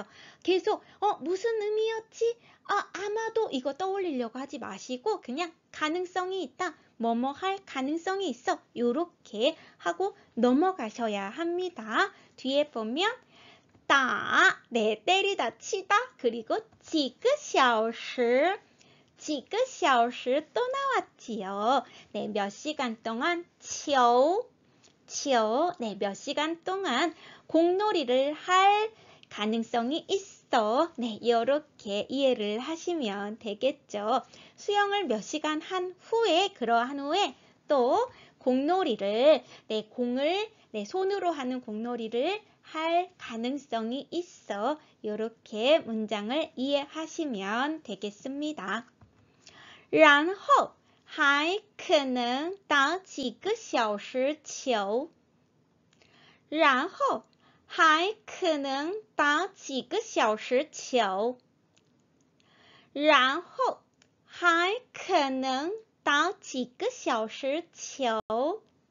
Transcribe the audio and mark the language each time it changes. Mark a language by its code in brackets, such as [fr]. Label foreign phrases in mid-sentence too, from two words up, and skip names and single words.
[ko] 계속 무슨 의미였지? 아마도 이거 떠올리려고 하지 마시고 그냥 가능성이 있다. 뭐뭐 할 가능성이 있어. 이렇게 하고 넘어가셔야 합니다. 뒤에 보면 네, 때리다 치다. 그리고 [zh] 几个小时 [ko] 또 나왔지요. 네, 몇 시간 동안 네, 몇 시간 동안 공놀이를 할 가능성이 있어. 네, 이렇게 이해를 하시면 되겠죠. 수영을 몇 시간 한 후에, 그러한 후에 또 공놀이를, 네, 공을 네, 손으로 하는 공놀이를 할 가능성이 있어. 이렇게 문장을 이해하시면 되겠습니다. [zh] 然后还可能打几个小时球。然后还可能打几个小时球。然后还可能打几个小时球。